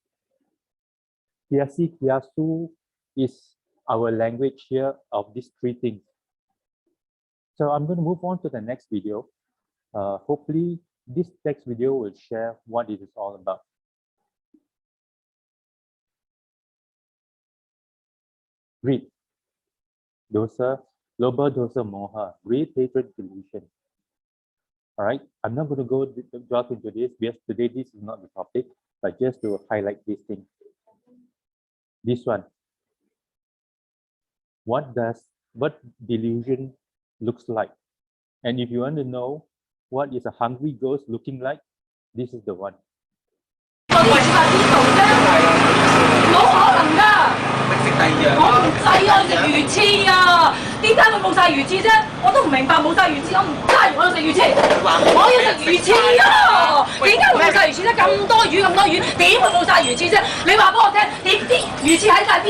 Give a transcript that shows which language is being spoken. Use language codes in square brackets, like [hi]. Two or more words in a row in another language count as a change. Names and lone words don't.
[en] Kiasi Kiasu is our language here of these three things. So I'm going to move on to the next video. Hopefully, this next video will share what it is all about. Greed, [pi] dosa, loba, dosa, moha, [en] greed, hatred, delusion. All right, I'm not going to go delve into this because today this is not the topic, but just to highlight this thing. This one. What delusion looks like? And if you want to know what is a hungry ghost looking like, this is the one. [yue] 我唔制啊！食魚翅啊！點解會冇晒魚翅啫？我都唔明白冇晒魚翅，我唔制，我要食魚翅，我要食魚翅啊！點解會冇晒魚翅啫？咁多魚，點會冇晒魚翅啫？你話俾我聽，點啲魚翅喺晒邊度？